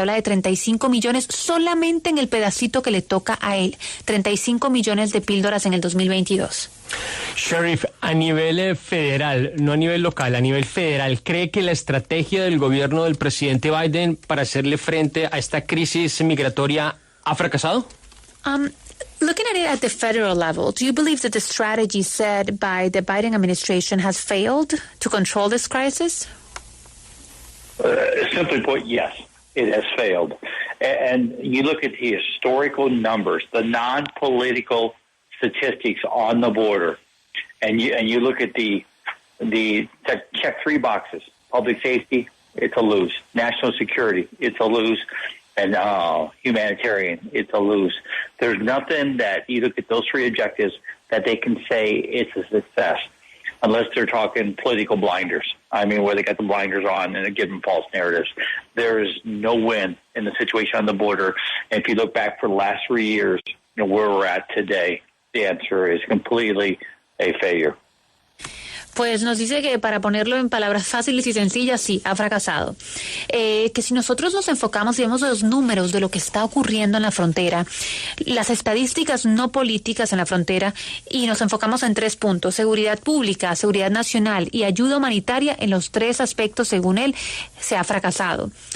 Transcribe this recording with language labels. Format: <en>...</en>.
<es>Se habla de 35 millones solamente en el pedacito que le toca a él. 35 millones de píldoras en el 2022. Sheriff, a nivel federal, no a nivel local, a nivel federal, ¿cree que la estrategia del gobierno del presidente Biden para hacerle frente a esta crisis migratoria ha fracasado?</es> <en>Looking at it at the federal level, do you believe that the strategy set by the Biden administration has failed to control this crisis? Simply put, yes, it has failed. And you look at the historical numbers, the non-political statistics on the border, and you look at the check three boxes: public safety, it's a lose; national security, it's a lose; and humanitarian, it's a lose. There's nothing that you look at those three objectives that they can say it's a success, unless they're talking political blinders. I mean, where they got the blinders on and they're giving false narratives. There is no win in the situation on the border. And if you look back for the last 3 years, where we're at today, the answer is completely a failure.</en> <es>Pues nos dice que, para ponerlo en palabras fáciles y sencillas, sí, ha fracasado. Que si nosotros nos enfocamos y vemos los números de lo que está ocurriendo en la frontera, las estadísticas no políticas en la frontera, y nos enfocamos en 3 puntos: seguridad pública, seguridad nacional y ayuda humanitaria, en los 3 aspectos, según él, se ha fracasado.</es>